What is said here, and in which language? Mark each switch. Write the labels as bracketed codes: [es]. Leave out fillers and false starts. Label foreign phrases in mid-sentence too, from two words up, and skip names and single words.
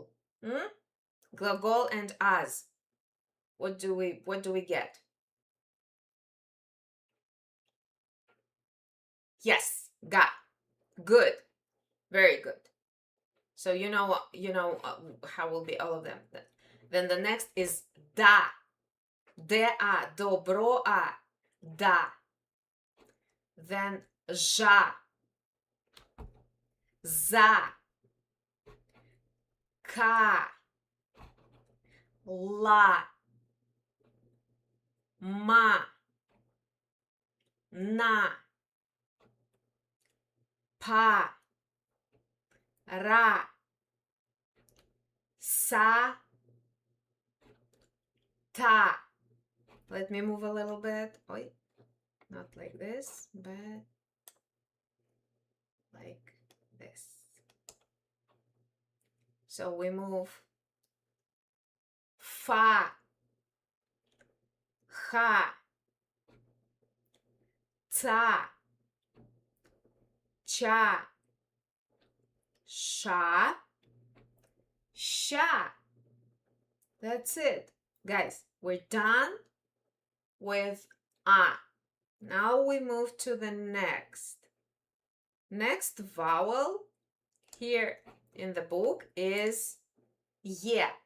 [en] Glagol and as. What do we get? Yes, ga. Good. Very good. So you know how will be all of them. Then the next is da. De-a, dobro-a, da. Then ja, za, ka, la, ma, na, pa, ra, sa, ta. Let me move a little bit. Oi, not like this, but like this. So we move fa, ha, ta, cha, sha, sha. That's it. Guys, we're done with a. Now we move to the next. Next vowel here in the book is ye.